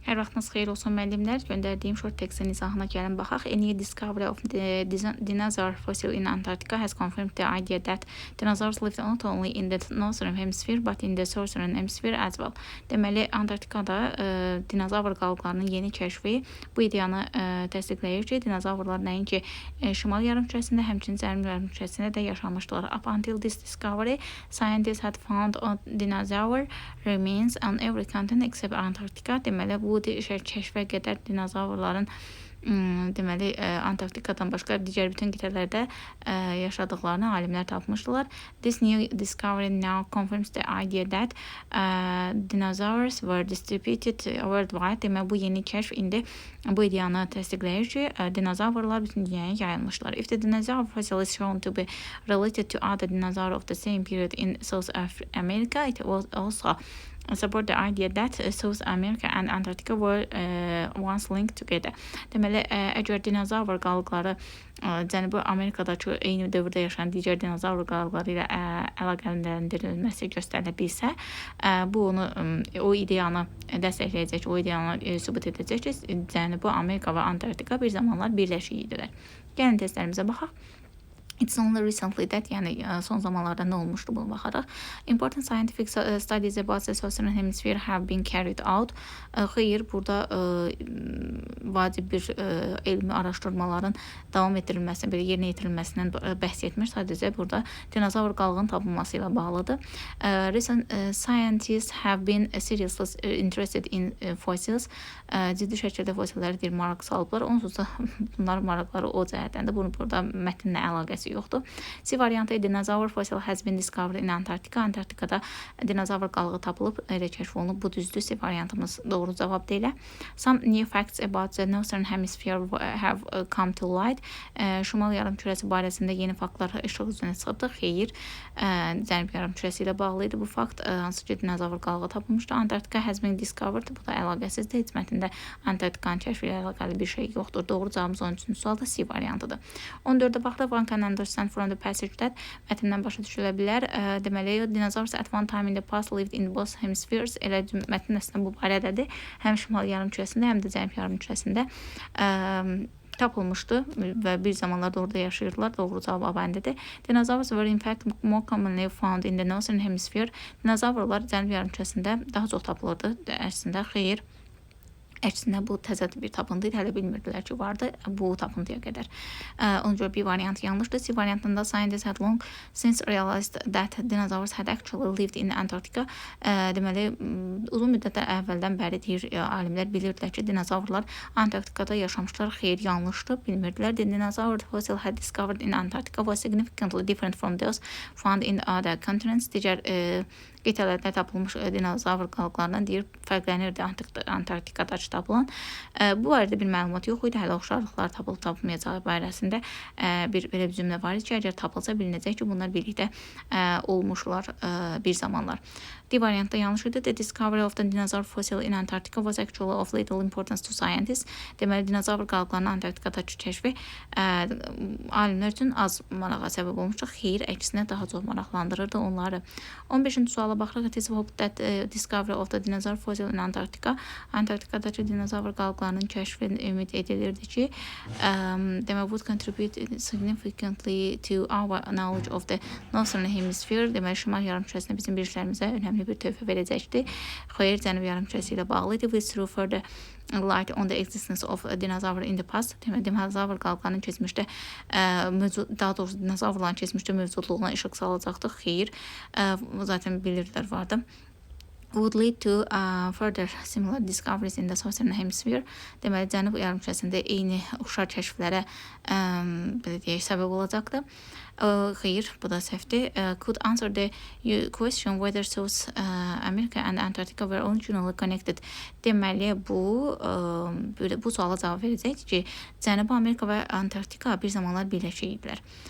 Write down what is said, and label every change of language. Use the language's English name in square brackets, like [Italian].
[Azerbaijani] Hər vaxtınız xeyir olsun müəllimlər. Göndərdiyim short textin izahına gəlin baxaq. [English] A new discovery of the dinosaur fossil in Antarctica has confirmed the idea that dinosaurs lived not only in the northern hemisphere but in the southern hemisphere as well. [Azerbaijani] Deməli, Antarktikada dinozavr qalıqlarının yeni kəşfi bu ideyanı təsdiqləyir ki, dinozavrlar nəinki şimal yarımkürəsində, həmçinin cənub yarımkürəsində də yaşamışdılar. [English] Up until this discovery, scientists had found dinosaur remains on every continent except Antarctica. [Azerbaijani] Deməli, bu kəşfə qədər dinozavrların deməli Antarktikadan başqa digər bütün qitələrdə yaşadıqlarını alimlər tapmışdılar. [English] This new discovery now confirms the idea that dinosaurs were distributed worldwide. [Azerbaijani] Deməli, bu yeni kəşf indi bu ideyanı təsdiqləyir ki, dinozavrlar bütün dünyaya yayılmışlar. [English] If the dinosaur fossil is shown to be related to other dinosaurs of the same period in South America, it was also support the idea that South America and Antarctica were once linked together. [Azerbaijani] Deməli, əgər dinozavr qalıqları Cənubi Amerikadakı eyni dövrdə yaşayan digər dinozavr qalıqları ilə əlaqələndirilməsi göstərilə bilsə, bu onu o ideyanı dəstəkləyəcək, o ideyanı sübut edəcək ki, Cənubi Amerika və Antarktika bir zamanlar birləşik idilər. Gəlin testlərimizə baxaq. [English] It's only recently that, [Azerbaijani] yəni son zamanlarda nə olmuşdu buna baxaraq. [English] Important scientific studies about the southern hemisphere have been carried out. [Azerbaijani] Xeyr, burada vacib bir elmi araşdırmaların davam etdirilməsi, bir yerinə yetirilməsindən bəhs etmir. Sadəcə burada dinozavr qalığının tapılması ilə bağlıdır. [English] Recent scientists have been seriously interested in fossils. [Azerbaijani] Ciddi şəkildə fosillərə bir maraq salıblar. Onsuz da bunların maraqları o cəhətdən də bunu burada mətnlə əlaqəsi yoxdur. C variantı [English] dinosaur fossil has been discovered in Antarctica. [Azerbaijani] Antarktikada dinozavr qalığı tapılıb, elə kəşf olunub. Bu düzdür. C variantımız doğru cavab deyil. [English] Some new facts about the northern hemisphere have come to light. [Azerbaijani] Şimal yarımkürəsi barəsində yeni faktlar işıq üzünə çıxıbdır. Xeyr, Cənub yarımkürəsi ilə bağlı idi bu fakt. Hansı ki, dinozavr qalığı tapılmışdı. [English] Antarctica has been discovered. [Azerbaijani] Bu da əlaqəsizdir. Heç mətndə Antarktikanın kəşfi ilə əlaqəli bir şey yoxdur. Doğru cavabımız 13-cü sualda C variantıdır. 14-də baxdıq. [English] One can understand from the passage that [Azerbaijani] mətndən başa düşülə bilər. [English] Deməli, dinosaurs at one time in the past lived in both hemispheres. [Azerbaijani] Elə mətnin əslində bu barədədir. Həm şimal yarımkürəsində, həm də cənub yarımkürəsində tapılmışdı və bir zamanlarda orada yaşayırdılar. Doğru cavab A-bəndidir. [English] Dinosaurs were in fact more commonly found in the northern hemisphere. [Azerbaijani] Dinozavrlar cənub yarımkürəsində daha çox tapılırdı. Əslində xeyr. Əksinə bu təzə bir tapıntı idi. Hələ bilmirdilər ki, vardı bu tapıntıya qədər. Ona görə bir variant yanlışdır. C variantında [English] scientists had long since realized that dinosaurs had actually lived in Antarctica. [Azerbaijani] Deməli, uzun müddətdən əvvəldən bəri deyir, alimlər bilirdilər ki, dinozavrlar Antarktikada yaşamışlar. Xeyr, yanlışdır. Bilmirdilər. [English] The dinosaur fossil had discovered in Antarctica was significantly different from those found in other continents. [Azerbaijani] Digər qitələrdə tapılmış dinozavr qalıqlarından deyir, fərqlənirdi Antarktikadakı tapılan. Bu barədə bir məlumat yox idi. Hələ oxşarlıqlar tapılıb tapılmayacağı barəsində belə bir cümlə var idi ki, əgər tapılsa bilinəcək ki, bunlar birlikdə olmuşlar bir zamanlar. D variantda yanlış idi. [English] The discovery of the dinosaur fossil in Antarctica was actually of little importance to scientists. [Azerbaijani] Deməli, dinozavr qalıqlarının Antarktikadakı kəşfi alimlər üçün az marağa səbəb olmuşdur. Xeyr, əksinə daha çox maraqlandırırdı onları. 15-ci suala baxırıq. [English] It is hoped that discovery of the dinosaur fossil in Antarctica, [Azerbaijani] Antarktikadakı dinozavr qalıqlarının kəşfi ümid edilirdi ki, deməli, [English] would contribute significantly to our knowledge of the northern hemisphere. [Azerbaijani] Deməli, şimal yarımkürəsində bizim bilgilərimizə önəmli bir töhfə verəcəkdir. Xeyr, cənub yarımkürəsi ilə bağlı idi. [English] Which through further light on the existence of a dinosaur in the past. [Azerbaijani] Dinozavr qalıqlarının keçmişdə daha doğrusu dinozavrların keçmişdə mövcudluğuna işıq salacaqdır. Xeyr, zaten bilirdilər vardı. [English] Would lead to further similar discoveries in the southern hemisphere. [Azerbaijani] Deməli, cənub yarımkürəsində eyni oxşar kəşflərə belə deyək, səbəb olacaqdır. Xeyr, bu da səhvdir. [English] Could answer the question whether South America and Antarctica were originally connected. [Azerbaijani] Deməli, bu suala cavab verəcək ki, Cənubi Amerika və Antarktika bir zamanlar birləşik idilər.